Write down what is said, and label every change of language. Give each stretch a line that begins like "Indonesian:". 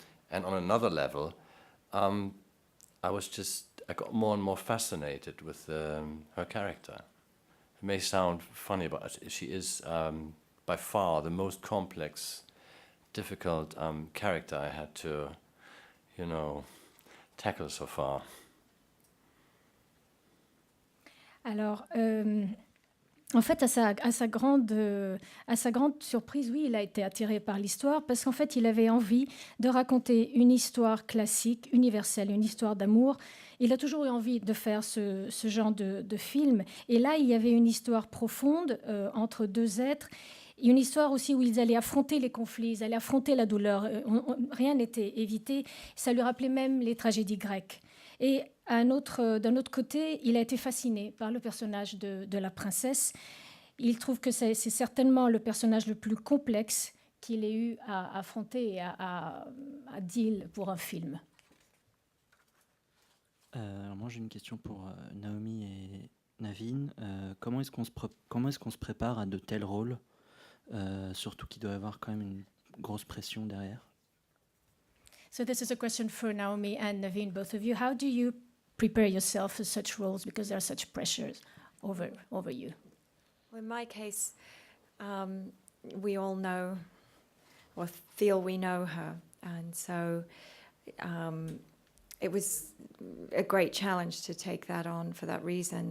English: And on another level, I got more and more fascinated with her character. It may sound funny, but she is by far the most complex, difficult character I had to, tackle so far.
French: Alors, en fait, à sa grande surprise, oui, il a été attiré par l'histoire parce qu'en fait, il avait envie de raconter une histoire classique, universelle, une histoire d'amour. Il a toujours eu envie de faire ce genre de film. Et là, il y avait une histoire profonde entre deux êtres. Une histoire aussi où ils allaient affronter les conflits, ils allaient affronter la douleur. Rien n'était évité. Ça lui rappelait même les tragédies grecques. Et d'un autre côté, il a été fasciné par le personnage de la princesse. Il trouve que c'est certainement le personnage le plus complexe qu'il ait eu à affronter et à deal pour un film. Alors moi, j'ai une question pour Naomi et Naveen. Comment est-ce qu'on se prépare à de tels rôles, surtout qu'il doit y avoir quand même une grosse pression derrière?
English: So this is a question for Naomi and Naveen, both of you. How do you prepare yourself for such roles, because there are such pressures over you? Well, in my case, we all know or feel we know her, and so it was a great challenge to take that on for that reason.